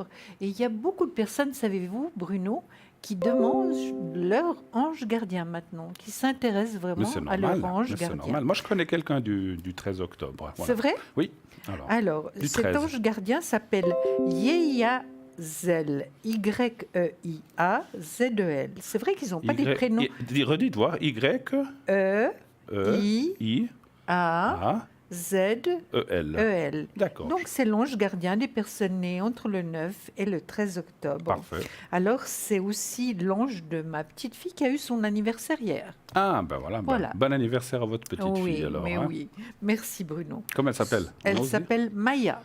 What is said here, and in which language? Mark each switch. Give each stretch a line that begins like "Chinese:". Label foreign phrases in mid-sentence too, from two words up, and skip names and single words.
French: Et il y a beaucoup de personnes, savez-vous, Bruno, qui demandent leur ange gardien maintenant, qui s'intéressent Mais vraiment c'est à normal. leur ange mais c'est gardien. normal. Moi, je connais quelqu'un du 13 octobre. Voilà. C'est vrai? Oui. Alors, du cet 13. ange gardien s'appelle Yeyazel, Y-E-I-A-Z-E-L. C'est vrai qu'ils n'ont pas des prénoms. Redites voir. E-I-A-Z-E-L. Y-E-I-A-Z-E-L. D'accord. Donc, c'est l'ange gardien des personnes nées entre le 9 et le 13 octobre. Parfait. Alors, c'est aussi l'ange de ma petite fille qui a eu son anniversaire hier. Ah, ben voilà. Voilà. Bon anniversaire à votre petite fille, alors. Mais hein. oui. Merci, Bruno. Comment elle s'appelle? Elle s'appelle Maya.